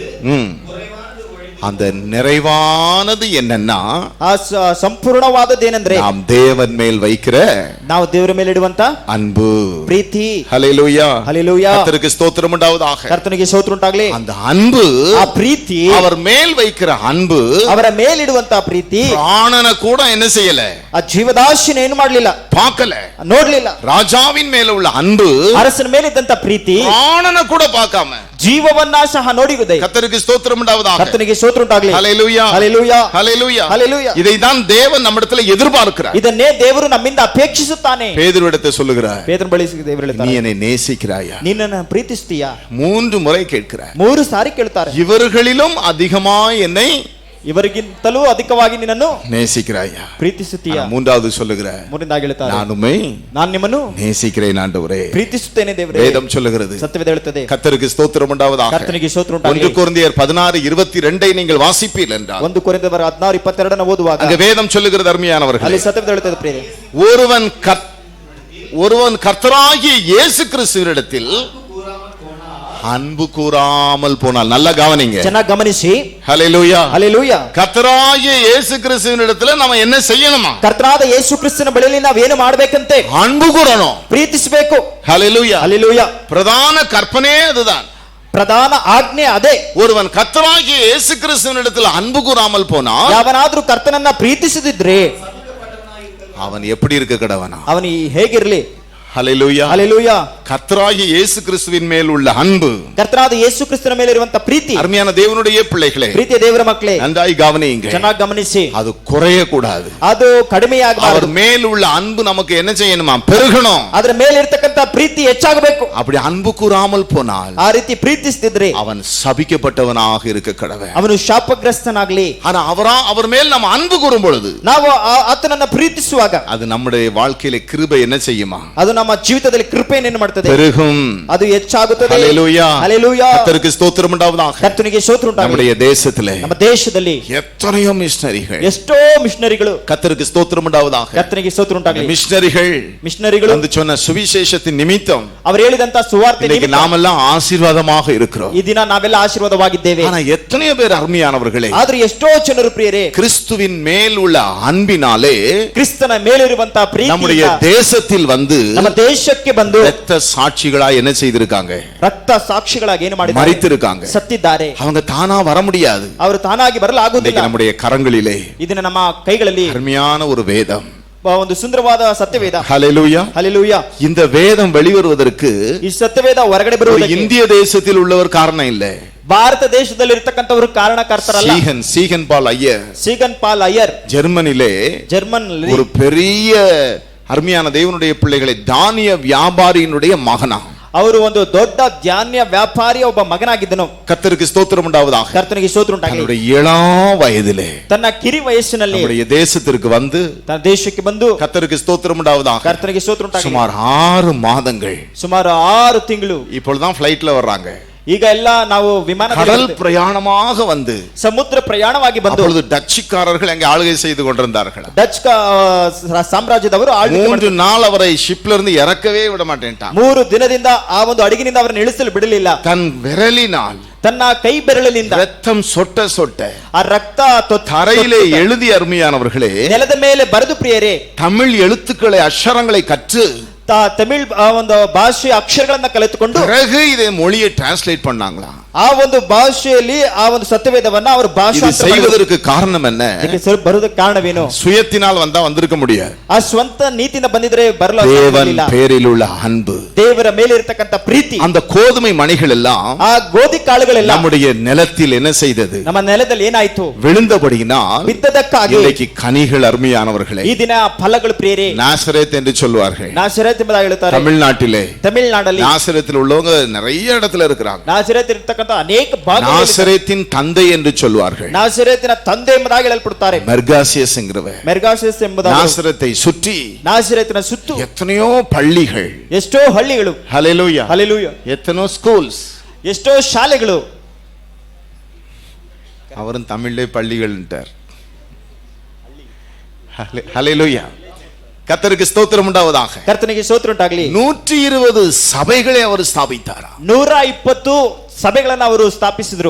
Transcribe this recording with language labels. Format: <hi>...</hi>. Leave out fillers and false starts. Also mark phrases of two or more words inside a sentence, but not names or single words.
<ta>ம். குறைவானது ஒழிந்து அந்த நிறைவானது என்னன்னா</ta> <kn>ಆ ಸಂಪೂರ್ಣವಾದದ್ದೇನೆಂದ್ರೆ</kn> <ta>நாம் தேவன் மேல் வைக்கிற</ta> <kn>ನಾವು ದೇವರ ಮೇಲೆ ಇಡುವಂತ</kn> <ta>அன்பு.</ta> <kn>ಪ್ರೀತಿ.</kn> <ta>ஹல்லேலூயா.</ta> <kn>ಹಲ್ಲೆಲೂಯಾ.</kn> <ta>கர்த்தருக்கு ஸ்தோத்திரம் உண்டாவதாக.</ta> <kn>ಕರ್ತನಿಗೆ ಸ್ತೋತ್ರ ಉಂಟಾಗಲಿ.</kn> <ta>அந்த அன்பு,</ta> <kn>ಆ ಪ್ರೀತಿ,</kn> <ta>அவர் மேல் வைக்கிற அன்பு</ta> <kn>ಅವರ ಮೇಲಿಡುವಂತ ಪ್ರೀತಿ</kn> <ta>பிராணனை கூட என்ன செய்யல,</ta> <kn>ಆ ಜೀವದಾಶಿನ ಏನು ಮಾಡಲಿಲ್ಲ,</kn> <ta>பார்க்கல.</ta> <kn>ನೋಡ್ಲಿಲ್ಲ.</kn> <ta>ராஜாவின் மேல உள்ள அன்பு</ta> <kn>ಅರಸನ ಮೇಲಿದ್ದಂತ ಪ್ರೀತಿ</kn> <ta>பிராணனை கூட பார்க்காம</ta> <kn>ಜೀವವನ್ನ ಸಹ ನೋಡಿದೆ.</kn> <ta>கர்த்தருக்கு ஸ்தோத்திரம் உண்டாவதாக.</ta> <kn>ಕರ್ತನಿಗೆ ಸ್ತೋತ್ರ ಉಂಟಾಗಲಿ.</kn> <ta>ஹல்லேலூயா.</ta> <kn>ಹಲ್ಲೆಲೂಯಾ.</kn> <ta>ஹல்லேலூயா. ஹல்லேலூயா. இதைதான் தேவன் நம்மிடத்துல எதிர்பார்க்கிறார்.</ta> <kn>ಇದನ್ನೇ ದೇವರು ನಮ್ಮಿಂದ ಅಪೇಕ್ಷಿಸುತ್ತಾನೆ.</kn> <ta>பேதுருவிடத்தை சொல்லுகிறார்,</ta> <kn>ಪೇತ್ರನ ಬಳಿ ದೇವರು</kn> <ta>நீ</ta> <kn>ಹೇಳ್ತಾರೆ,</kn> <ta>என்னை நேசிக்கிறாயா?</ta> <kn>ನಿನ್ನನ್ನು ಪ್ರೀತಿಸ್ತೀಯಾ?</kn> <ta>3 முறை கேட்கிறார்.</ta> <kn>3 ಸಾರಿ ಕೇಳ್ತಾರೆ.</kn> <ta>இவர்களிலும் அதிகமாய் என்னை</ta> <kn>ಇವರಿಗಿಂತಲೂ ಅಧಿಕವಾಗಿ ನಿನ್ನನ್ನು</kn> <ta>நேசிக்கிறாயா?</ta> <kn>ಪ್ರೀತಿಸುತ್ತೀಯಾ?</kn> <ta>3வது சொல்லுகிறார்,</ta> <kn>ಮೂರನೇದಾಗಿ ಹೇಳ್ತಾರೆ,</kn> <ta>நான் உம்மை</ta> <kn>ನಾನು ನಿಮ್ಮನ್ನು</kn> <ta>நேசிக்கிறேன் ஆண்டவரே.</ta> <kn>ಪ್ರೀತಿಸುತ್ತೇನೆ ದೇವರೇ.</kn> <ta>வேதம் சொல்லுகிறது.</ta> <kn>ಸತ್ಯವೇದ ಹೇಳುತ್ತದೆ.</kn> <ta>கர்த்தருக்கு ஸ்தோத்திரம் உண்டாவதாக.</ta> <kn>ಕರ್ತನಿಗೆ ಸ್ತೋತ್ರ 1 ಉಂಟಾಗಲಿ.</kn> <ta>கொரிந்தியர் 16:22 நீங்கள் வாசிப்பீர்கள் என்றால்</ta> <kn>1 ಕೊರಿಂಥದವರ 16:22 ಓದುವಾಗ</kn> <ta>அங்க வேதம் சொல்லுகிறது, அருமையானவர்களே,</ta> <kn>ಅಲ್ಲಿ ಸತ್ಯವೇದ ಹೇಳುತ್ತದೆ ಪ್ರಿಯರೇ,</kn> <ta>ஒருவன் கர்த்தராகிய இயேசு கிறிஸ்துவினிடத்தில் அன்பு கூறாமல் போனால், நல்ல கவனிங்க,</ta> <kn>ಚೆನ್ನಾಗಿ ಗಮನಿಸಿ.</kn> <ta>ஹல்லேலூயா.</ta> <kn>ಹಲ್ಲೆಲೂಯಾ.</kn> <ta>கர்த்தராகிய இயேசு கிறிஸ்துவினிடத்துல நம்ம என்ன செய்யணுமா?</ta> <kn>ಕರ್ತನಾದ ಯೇಸು ಕ್ರಿಸ್ತನ ಬಳಿಯಲ್ಲಿ ನಾವೇನು ಮಾಡಬೇಕಂತೆ?</kn> <ta>அன்பு கூறணும்.</ta> <kn>ಪ್ರೀತಿಸಬೇಕು.</kn> <ta>ஹல்லேலூயா.</ta> <kn>ಹಲ್ಲೆಲೂಯಾ.</kn> <ta>பிரதான கற்பனையே அதுதான்.</ta> <kn>ಪ್ರಧಾನ ಆಜ್ಞೆ ಅದೇ.</kn> <ta>ஒருவன் கர்த்தராகிய இயேசு கிறிஸ்துவினிடத்தில் அன்பு கூறாமல் போனால்</ta> <kn>ಯಾವನಾದ್ರೂ ಕರ್ತನನ್ನ ಪ್ರೀತಿಸದಿದ್ರೆ</kn> <ta>அவன் எப்படி இருக்க கடவனா?</ta> <kn>ಅವನು ಹೇಗಿರಲಿ?</kn> <ta>ஹல்லேலூயா.</ta> <kn>ಹಲ್ಲೆಲೂಯಾ.</kn> <ta>கர்த்தராகிய இயேசு கிறிஸ்துவின் மேல் உள்ள அன்பு,</ta> <kn>ಕರ್ತನಾದ ಯೇಸು ಕ್ರಿಸ್ತನ ಮೇಲೆ ಇರುವಂತ ಪ್ರೀತಿ,</kn> <ta>அருமையான தேவனுடைய பிள்ளைகளே,</ta> <kn>ಪ್ರೀತಿಯ ದೇವರ ಮಕ್ಕಳೇ,</kn> <ta>நன்றாய் கவனியுங்க.</ta> <kn>ಚೆನ್ನಾಗಿ ಗಮನಿಸಿ.</kn> <ta>அது குறைய கூடாது.</ta> <kn>ಅದು</kn> <ta>அவர்</ta> <kn>ಕಡಿಮೆಯಾಗಬಾರದು.</kn> <ta>மேல் உள்ள அன்பு நமக்கு என்ன செய்யணுமா? பெருகணும்.</ta> <kn>ಅದರ ಮೇಲೆ ಇರತಕ್ಕಂತ ಪ್ರೀತಿ ಹೆಚ್ಚಾಗಬೇಕು.</kn> <ta>அப்படி அன்பு கூறாமல் போனால்</ta> <kn>ಆ ರೀತಿ ಪ್ರೀತಿಸ್ತಿದ್ರೆ</kn> <ta>அவன் சபிக்கப்பட்டவனாக இருக்க கடவன்.</ta> <kn>ಅವನು ಶಾಪಗ್ರಸ್ತನಾಗ್ಲಿ.</kn> <ta>ஆனா அவர் மேல் நம்ம அன்பு கூறும் பொழுது</ta> <kn>ನಾವು ಆತನನ್ನ ಪ್ರೀತಿಸುವಾಗ</kn> <ta>அது நம்முடைய வாழ்க்கையில கிருபை என்ன செய்யுமா?</ta> <kn>ಅದು ನಮ್ಮ ಜೀವಿತದಲ್ಲಿ ಕೃಪೆಯನ್ನು ಏನು ಮಾಡುತ್ತದೆ?</kn> <ta>பெருகும்.</ta> <kn>ಅದು ಹೆಚ್ಚಾಗುತ್ತದೆ.</kn> <ta>ஹல்லேலூயா.</ta> <kn>ಹಲ್ಲೆಲೂಯಾ.</kn> <ta>கர்த்தருக்கு ஸ்தோத்திரம் உண்டாவதாக.</ta> <kn>ಕರ್ತನಿಗೆ ಸ್ತೋತ್ರ ಉಂಟಾಗಲಿ.</kn> <ta>நம்முடைய தேசத்திலே</ta> <kn>ನಮ್ಮ ದೇಶದಲ್ಲಿ</kn> <ta>எத்தனையோ மிஷனரிகள்,</ta> <kn>ಎಷ್ಟೋ ಮಿಷನರಿಗಳು,</kn> <ta>கர்த்தருக்கு ஸ்தோத்திரம் உண்டாவதாக,</ta> <kn>ಕರ್ತನಿಗೆ ಸ್ತೋತ್ರ ಉಂಟಾಗಲಿ,</kn> <ta>மிஷனரிகள் வந்து சொன்ன சுவிசேஷத்தின் நிமித்தம்</ta> <kn>ಅವರು ಹೇಳಿದಂತ ಸುವಾರ್ತೆ</kn> <ta>இன்னைக்கு நாமெல்லாம் ஆசீர்வாதமாக இருக்கிறோம்.</ta> <kn>ಈ ದಿನ ನಾವೆಲ್ಲ ಆಶೀರ್ವಾದವಾಗಿದ್ದೇವೆ.</kn> <ta>ஆனா எத்தனையோ பேர் அருமையானவர்களே,</ta> <kn>ಆದ್ರೆ ಎಷ್ಟೋ ಜನರು ಪ್ರಿಯರೇ</kn> <ta>கிறிஸ்துவின் மேல் உள்ள அன்பினாலே</ta> <kn>ಕ್ರಿಸ್ತನ ಮೇಲಿರುವಂತ</kn> <ta>நம்முடைய</ta> <kn>ಪ್ರೀತಿಯಿಂದ</kn> <ta>தேசத்தில் வந்து</ta> <kn>ನಮ್ಮ ದೇಶಕ್ಕೆ ಬಂದು</kn> <ta>இரத்த சாட்சிகளா என்ன செய்திருக்காங்க?</ta> <kn>ರಕ್ತ ಸಾಕ್ಷಿಗಳಾಗಿ ಏನು ಮಾಡಿದ್ದಾರೆ?</kn> <ta>மரித்திருக்காங்க.</ta> <kn>ಸತ್ತಿದ್ದಾರೆ.</kn> <ta>அவங்க தானா வர முடியாது.</ta> <kn>ಅವರು ತಾನಾಗಿ ಬರಲು</kn> <ta>இன்னைக்கு</ta> <kn>ಆಗುವುದಿಲ್ಲ.</kn> <ta>நம்முடைய கரங்களிலே</ta> <kn>ಇದನ್ನ ನಮ್ಮ ಕೈಗಳಲ್ಲಿ</kn> <ta>அருமையான ஒரு வேதம்,</ta> <kn>ಒಂದು ಸುಂದರವಾದ ಸತ್ಯವೇದ.</kn> <ta>ஹல்லேலூயா.</ta> <kn>ಹಲ್ಲೆಲೂಯಾ.</kn> <ta>இந்த வேதம் வெளிவருவதற்கு</ta> <kn>ಈ ಸತ್ಯವೇದ ಹೊರಗಡೆ</kn> <ta>ஒரு</ta> <kn>ಬರುವುದಕ್ಕೆ</kn> <ta>இந்திய தேசத்தில் உள்ளவர் காரணம் இல்ல.</ta> <kn>ಭಾರತ ದೇಶದಲ್ಲಿ ಇರತಕ್ಕಂತವರು ಕಾರಣಕರ್ತರಲ್ಲ.</kn> <ta>சீகன் பால் ஐயர்,</ta> <kn>ಸೀಗನ್ ಪಾಲ್ ಅಯ್ಯರ್</kn> <ta>ஜெர்மனிலே</ta> <kn>ಜರ್ಮನ್</kn> <ta>ஒரு பெரிய அருமையான தேவனுடைய பிள்ளைகளை தானிய வியாபாரியினுடைய மகனா,</ta> <kn>ಅವರು ಒಂದು ದೊಡ್ಡ ಧಾನ್ಯ ವ್ಯಾಪಾರಿಯ ಒಬ್ಬ ಮಗನಾಗಿದ್ದನು.</kn> <ta>கர்த்தருக்கு ஸ்தோத்திரம் உண்டாவதாக.</ta> <kn>ಕರ್ತನಿಗೆ ಸ್ತೋತ್ರ ಉಂಟಾಗಲಿ.</kn> <ta>தன்னுடைய இளம் வயதிலே</ta> <kn>ತನ್ನ ಕಿರಿ ವಯಸ್ಸಿನಲ್ಲಿ</kn> <ta>நம்முடைய தேசத்திற்கு வந்து</ta> <kn>ತನ್ನ ದೇಶಕ್ಕೆ ಬಂದು</kn> <ta>கர்த்தருக்கு ஸ்தோத்திரம் உண்டாவதாக.</ta> <kn>ಕರ್ತನಿಗೆ ಸ್ತೋತ್ರ ಉಂಟಾಗಲಿ.</kn> <ta>சுமார் 6 மாதங்கள்</ta> <kn>ಸುಮಾರು 6 ತಿಂಗಳು.</kn> <ta>இப்பொழுதுதான் ಫ್ಲೈಟ್ல வர்றாங்க.</ta> <kn>ಈಗ ಎಲ್ಲ ನಾವು</kn> <ta>கடல் பிரயாணமாக வந்து</ta> <kn>ಸಮುದ್ರ ಪ್ರಯಾಣವಾಗಿ ಬಂದು</kn> <ta>அப்பொழுது டச்சுக்காரர்கள் அங்கே ஆளுகை செய்து கொண்டிருந்தார்கள்.</ta> <kn>ಡಚ್ ಸಾಮ್ರಾಜ್ಯದವರು</kn> <ta>3 நாள் அவரை ஷிப்ல இருந்து இறக்கவே விட மாட்டேன்ட்டான்.</ta> <kn>3 ದಿನದಿಂದ ಆ ಒಂದು ಹಡಗಿನಿಂದ ಅವರನ್ನು ಇಳಿಸಲು ಬಿಡಲಿಲ್ಲ.</kn> <ta>தன் விரலினால்</ta> <kn>ತನ್ನ ಕೈ ಬೆರಳಿನಿಂದ</kn> <ta>ரத்தம் சொட்ட சொட்ட</ta> <kn>ಆ ರಕ್ತ</kn> <ta>தரையிலே எழுதி, அருமையானவர்களே,</ta> <kn>ನೆಲದ ಮೇಲೆ ಬರೆದು ಪ್ರಿಯರೇ,</kn> <ta>தமிழ் எழுத்துக்களை அக்ஷரங்களை கற்று</ta> <kn>ತಮಿಳ್ ಒಂದು ಭಾಷೆಯ ಅಕ್ಷರಗಳನ್ನ ಕಲಿತುಕೊಂಡು</kn> <ta>பிறகு இதை மொழியை டிரான்ஸ்லேட் பண்ணாங்களா.</ta> <kn>ಆ ಒಂದು ಭಾಷೆಯಲ್ಲಿ ಆ ಒಂದು ಸತ್ಯವೇದವನ್ನ ಅವರು</kn> <ta>இது</ta> <kn>ಭಾಷಾಂತರ ಮಾಡಿದ್ರು.</kn> <ta>செய்வதற்கு காரணம் என்ன?</ta> <kn>ಇದಕ್ಕೆ ಸ್ವಲ್ಪ ಬರುವುದಕ್ಕೆ ಕಾರಣವೇನು?</kn> <ta>சுயத்தினால் வந்தா வந்திருக்க முடியாது.</ta> <kn>ಆ ಸ್ವಂತ ನೀತಿಯಿಂದ ಬಂದಿದ್ರೆ ಬರಲು</kn> <ta>தேவன்</ta> <kn>ಸಾಧ್ಯವಿಲ್ಲ.</kn> <ta>பேரில் உள்ள அன்பு,</ta> <kn>ದೇವರ ಮೇಲೆ ಇರತಕ್ಕಂತ ಪ್ರೀತಿ,</kn> <ta>அந்த கோதுமை மணிகள் எல்லாம்</ta> <kn>ಆ ಗೋಧಿ ಕಾಳುಗಳೆಲ್ಲ</kn> <ta>நம்முடைய நிலத்தில் என்ன செய்தது?</ta> <kn>ನಮ್ಮ ನೆಲದಲ್ಲಿ ಏನಾಯ್ತು?</kn> <ta>விழுந்தபடியினால்</ta> <kn>ಬಿದ್ದದಕ್ಕಾಗಿ</kn> <ta>இன்றைக்கு கனிகள் அருமையானவர்களே.</ta> <kn>ಈ ದಿನ ಫಲಗಳು ಪ್ರಿಯರೇ,</kn> <ta>நாசரேத் என்று சொல்வார்கள்.</ta> <kn>ನಾಸರೇತ್ ಎಂಬುದಾಗಿ ಹೇಳುತ್ತಾರೆ.</kn> <ta>தமிழ்நாட்டிலே</ta> <kn>ತಮಿಳುನಾಡಲ್ಲಿ</kn> <ta>நாசரேத்தில் உள்ளவங்க நிறைய இடத்துல இருக்கிறாங்க.</ta> <kn>ನಾಸರೇತ್ ಇರತಕ್ಕಂತ ಅನೇಕ ಭಾಗಗಳಲ್ಲಿ</kn> <ta>நாசரேத்தின் தந்தை என்று சொல்வார்கள்.</ta> <kn>ನಾಸರೇತಿನ ತಂದೆ ಎಂಬುದಾಗಿ ಹೇಳಲ್ಪಡುತ್ತಾರೆ.</kn> <ta>மெர்காசியஸ் என்கிறவர்</ta> <kn>ಮೆರ್ಗಾಷಸ್ ಎಂಬುದಾಗಿ</kn> <ta>நாசரத்தை சுற்றி</ta> <kn>ನಾಸರೇತಿನ ಸುತ್ತು</kn> <ta>எத்தனையோ பள்ளிகள்,</ta> <kn>ಎಷ್ಟೋ ಹಳ್ಳಿಗಳು,</kn> <ta>ஹல்லேலூயா,</ta> <kn>ಹಲ್ಲೆಲೂಯಾ,</kn> <ta>எத்தனோ ஸ்கூல்ஸ்,</ta> <kn>ಎಷ್ಟೋ ಶಾಲೆಗಳು.</kn> <ta>அவரும் தமிழ்லே பள்ளிகள்ன்றார். ஹல்லேலூயா, கர்த்தருக்கு ஸ்தோத்திரம் உண்டாவதாக.</ta> <kn>ಕರ್ತನಿಗೆ ಸ್ತೋತ್ರ ಉಂಟಾಗಲಿ.</kn> <ta>120 சபைகளை அவர் ஸ்தாபித்தாரா.</ta> <kn>120 ಸಭೆಗಳನ್ನ ಅವರು ಸ್ಥಾಪಿಸಿದ್ರು.</kn>